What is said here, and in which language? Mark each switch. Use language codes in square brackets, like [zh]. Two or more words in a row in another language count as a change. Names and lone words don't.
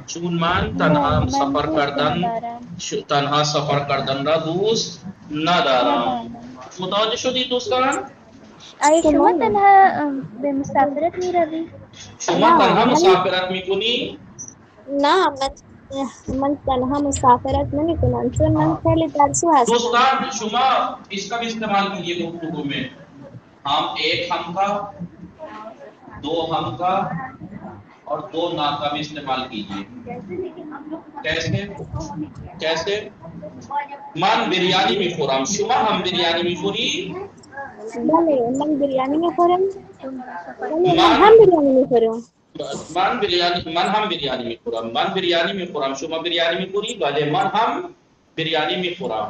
[fa] چون من تنها سفر کردن را دوست ندارم. متوجه شدید دوستان؟ آیا شما تنها به مسافرت می روی؟ شما تنها مسافرت می کنی؟ نه من تنها مسافرت نمی کنم چون من خیلی ترسو هستم. [ur] دوستان شما اس کا بھی استعمال کیجیے گفتگو میں. ہم ایک ہم کا، دو ہم کا اور دو نا کا بھی استعمال کیجیے. [fa] کیسے؟ من بریانی میخورم. شما هم بریانی میخوری؟ بله من بریانی میخورم. من هم بریانی میخورم. من هم بریانی میخورم. شما بریانی میخوری؟ بله من هم بریانی میخورم.